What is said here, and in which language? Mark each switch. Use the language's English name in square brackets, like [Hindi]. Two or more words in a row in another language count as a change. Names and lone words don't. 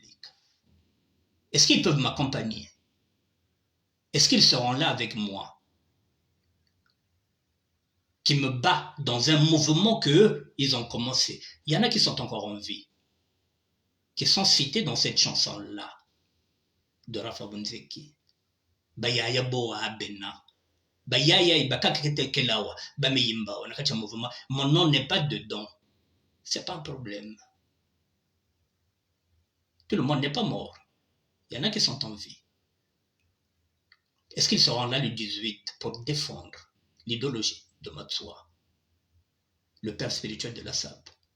[French] Est-ce qu'ils peuvent m'accompagner? Est-ce qu'ils seront là avec moi? Qui me bat dans un mouvement qu'eux, ils ont commencé. Il y en a qui sont encore en vie, qui sont cités dans cette chanson-là de Rafa Bunzeki. [Kongo] Bayaya boa abena. Bayaya ibakakete kelawa. Bameyimba. [French] On a un mouvement. Mon nom n'est pas dedans. C'est pas un problème. Tout le monde n'est pas mort. Il y en a qui sont en vie. Est-ce qu'ils seront là le 18 pour défendre l'idéologie de Matsua, le père spirituel de la SAP?